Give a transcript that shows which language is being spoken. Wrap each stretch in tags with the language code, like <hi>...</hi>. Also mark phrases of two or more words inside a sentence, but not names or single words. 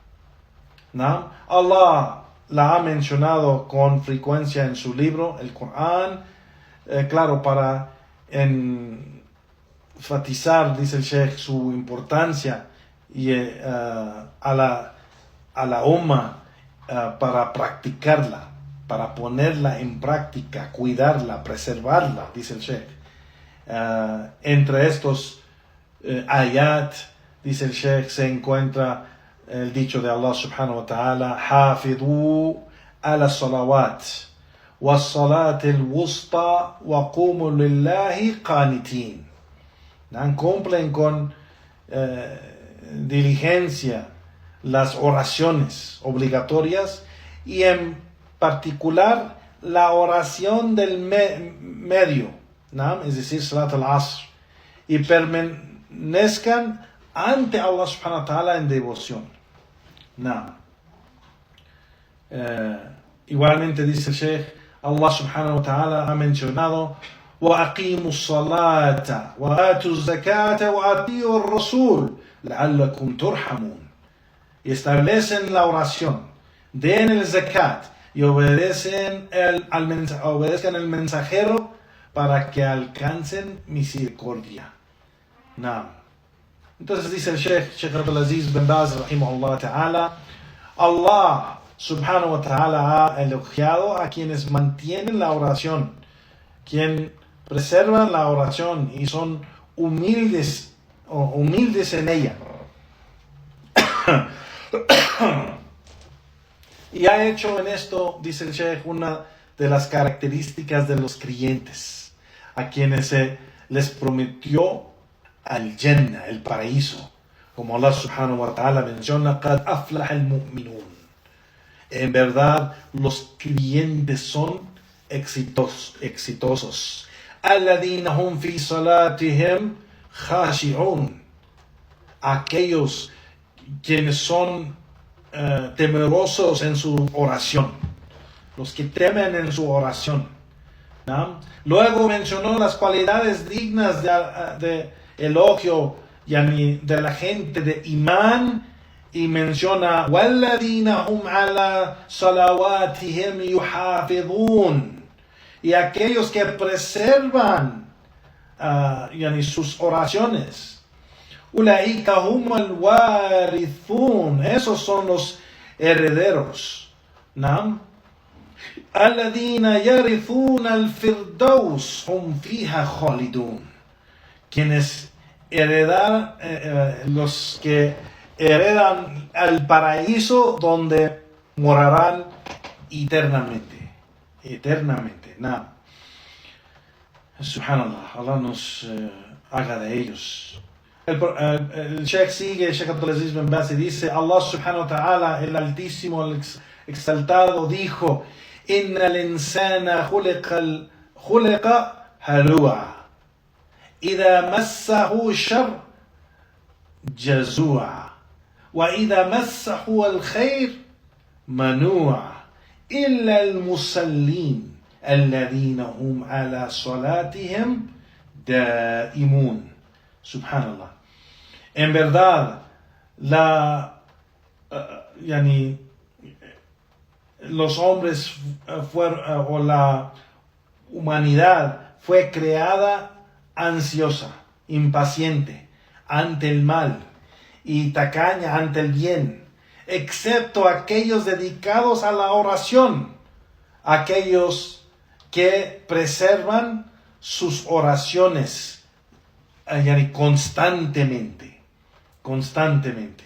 <es>Allah la ha mencionado con frecuencia en su libro, el Corán, claro, para enfatizar, dice el Sheikh, su importancia y a la umma para practicarla, para ponerla en práctica, cuidarla, preservarla, dice el Sheikh. Entre estos ayat, dice el Sheikh, se encuentra el dicho de Allah</es> <ar>سبحانه وتعالى: حافظوا على الصلوات والصلاة الوسطى وقوموا لله قانتين.</ar> <es>Cumplen con diligencia las oraciones obligatorias y en particular la oración del medio, es decir,</es> <ar>صلاة العصر,</ar> <es>y permanezcan ante Allah</es> <ar>سبحانه وتعالى</ar> <es>en devoción. Igualmente dice el Sheikh,</es> <ar>Allah سبحانه وتعالى</ar> <es>ha mencionado:</es> <ar>وأقيموا الصلاة وآتوا الزكاة وأطيعوا الرسول لعلكم ترحمون.</ar> <es>Y establecen la oración, den el zakat y obedezcan el mensajero para que alcancen misericordia. Entonces dice el Sheikh Abdulaziz bin Baz</es> <ar>رحمه الله تعالى:</ar> <es>Allah</es> <ar>سبحانه وتعالى</ar> <es>ha elogiado a quienes mantienen la oración, quien preservan la oración y son humildes humildes en ella. Y ha hecho en esto, dice el Sheikh, una de las características de los creyentes, a quienes se les prometió al Jannah, el paraíso, como Allah</es> <ar>سبحانه وتعالى</ar> <es>menciona,</es> <ar>قَدْ أَفْلَحَ الْمُؤْمِنُونَ.</ar> <es>En verdad, los creyentes son exitosos.</es> <ar>الَّذِينَ هُمْ فِي صَلَاتِهِمْ خَاشِعُونَ.</ar> <es>Aquellos quienes son temerosos en su oración, los que temen en su oración, ¿no? Luego mencionó las cualidades dignas de elogio de la gente de imán, y menciona</es> <ar>وَالَّذِينَ هُمْ عَلَى صَلَوَاتِهِمْ يُحَافِظُونَ,</ar> <es>y aquellos que preservan sus oraciones.</es> <ar>أولئك هم الوارثون,</ar> <es>esos son los herederos. ¿No?</es> <ar>الذين يرثون الفردوس هم فيها خالدون,</ar> <es>quienes heredan, los que heredan al paraíso donde morarán eternamente. ¿No? Subhanallah, Allah nos haga de ellos. El Sheikh sigue, el Sheikh Abdulaziz bin Baz, y dice:</es> <ar>الله سبحانه وتعالى,</ar> <es>el Altísimo, el Exaltado, dijo:</es> <ar>إن الإنسان خلق هلوعا إذا مسه الشر جزوعا وإذا مسه الخير منوعا إلا المصلين الذين هم على صلاتهم دائمون.</ar> <es>Subhanallah. En verdad, los hombres o la humanidad fue creada ansiosa, impaciente ante el mal y tacaña ante el bien, excepto aquellos dedicados a la oración, aquellos que preservan sus oraciones constantemente.</es>